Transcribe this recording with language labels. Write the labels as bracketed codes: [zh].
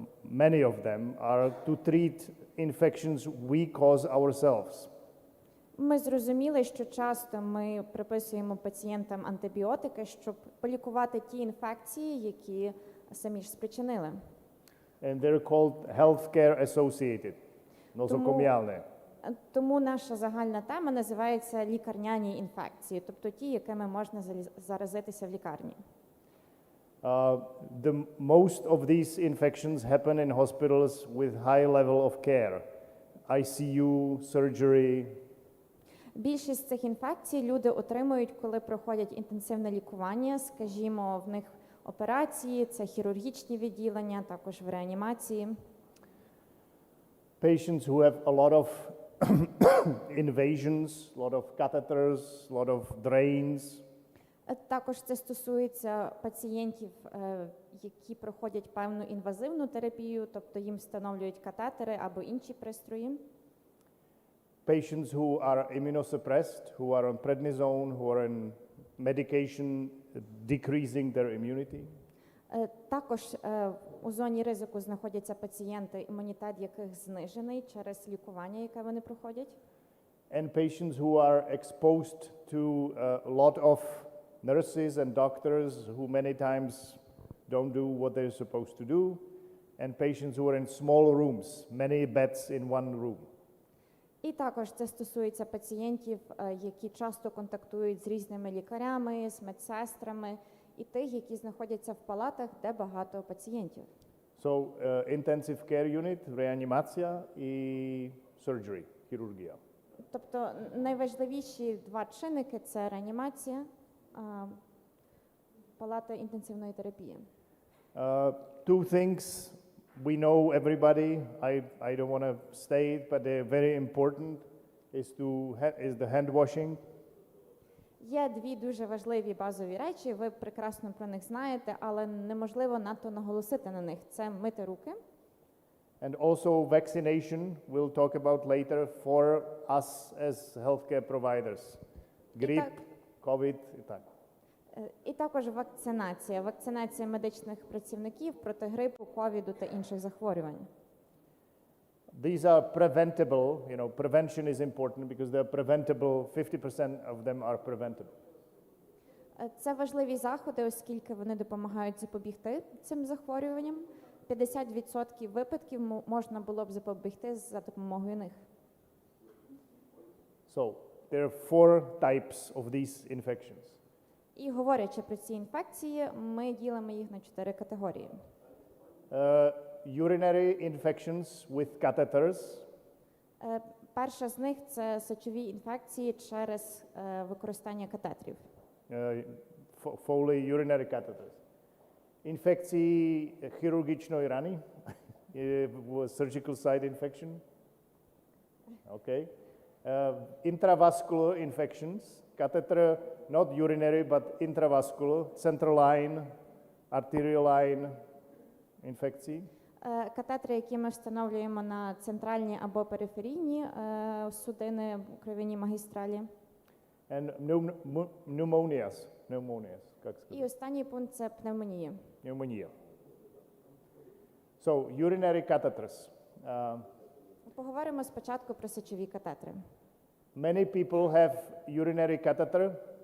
[en] many of them, are to treat infections we cause ourselves. [uk] Ми зрозуміли, що часто ми приписуємо пацієнтам антибіотики, щоб полікувати ті інфекції, які самі ж спричинили. [en] And they're called healthcare-associated, [uk] нозокоміальні. Тому наша загальна тема називається лікарняні інфекції, тобто ті, якими можна заразитися в лікарні. [en] The most of these infections happen in hospitals with high level of care, ICU, surgery. [uk] Більшість цих інфекцій люди отримують, коли проходять інтенсивне лікування, скажімо, в них операції, це хірургічні відділення, також в реанімації. [en] Patients who have a lot of invasions, a lot of catheters, a lot of drains. [uk] Також це стосується пацієнтів, які проходять певну інвазивну терапію, тобто їм встановлюють катетери або інші пристрої. [en] Patients who are immunosuppressed, who are on prednisone, who are on medication decreasing their immunity. [uk] Також у зоні ризику знаходяться пацієнти, імунітет яких знижений через лікування, яке вони проходять. [en] And patients who are exposed to a lot of nurses and doctors who many times don't do what they're supposed to do, and patients who are in small rooms, many beds in one room. [uk] І також це стосується пацієнтів, які часто контактують з різними лікарями, з медсестрами, і тих, які знаходяться в палатах, де багато пацієнтів. [en] So, intensive care unit, [uk] реанімація і [en] surgery, [uk] хірургія. Тобто найважливіші два чинники – це реанімація, палата інтенсивної терапії. [en] Two things we know everybody, I don't want to state, but they're very important, is the hand washing. [uk] Є дві дуже важливі базові речі, ви прекрасно про них знаєте, але неможливо надто наголосити на них. Це мити руки. [en] And also vaccination, we'll talk about later, for us as healthcare providers. [uk] Grip, COVID, і так. І також вакцинація. Вакцинація медичних працівників проти грипу, ковіду та інших захворювань. [en] These are preventable, prevention is important because they're preventable, 50% of them are preventable. [uk] Це важливі заходи, оскільки вони допомагають запобігти цим захворюванням. 50% випадків можна було б запобігти за допомогою них. [en] So, there are 4 types of these infections. [uk] І говорячи про ці інфекції, ми ділимо їх на 4 категорії. [en] Urinary infections with catheters. [uk] Перша з них – це сечові інфекції через використання катетрів. [en] Foley urinary catheters. [uk] Інфекції хірургічної рани, [en] surgical site infection. Okay. Intravascular infections, catheter, not urinary, but intravascular, central line, arterial line інфекції. [uk] Катетри, які ми встановлюємо на центральні або периферійні судини, кров'яні магістралі. [en] And pneumonias, [uk] як сказати? І останній пункт – це пневмонія. [en] Pneumonia. So, urinary catheters. [uk] Поговоримо спочатку про сечові катетри. [en] Many people have urinary catheter.